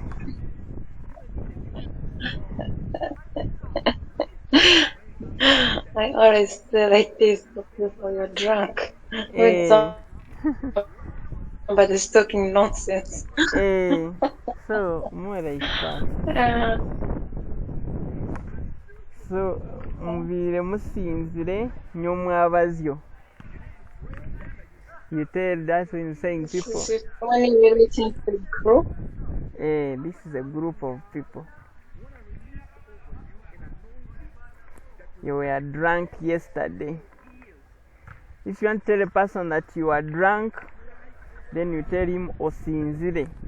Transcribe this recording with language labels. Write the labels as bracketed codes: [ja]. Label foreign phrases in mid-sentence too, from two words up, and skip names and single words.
[en] I always say like this to people, you're drunk. When somebody's talking nonsense. So, more like that. So, [nyn] mubiire musinzire ny'omwabazyo. [en] You tell that when saying people. When you're relating to a group? This is a group of people. You were drunk yesterday. If you want to tell a person that you are drunk, then you tell him osinzire.